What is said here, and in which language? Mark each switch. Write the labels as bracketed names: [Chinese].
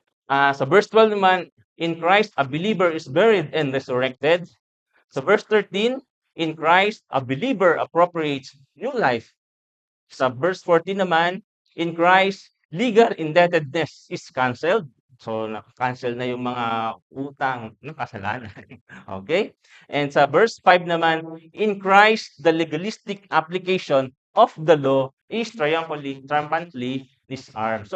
[Filipino] Sa verse 12 naman, [English] in Christ, a believer is buried and resurrected. [Filipino] Sa verse 13, [English] in Christ, a believer appropriates new life. [Filipino] Sa verse 14 naman, [English] in Christ, legal indebtedness is canceled. [Filipino] So, na-cancel na yung mga utang ng kasalanan. [English] Okay? And [Filipino] sa verse 5 naman, [English] in Christ, the legalistic application of the law is triumphantly disarmed.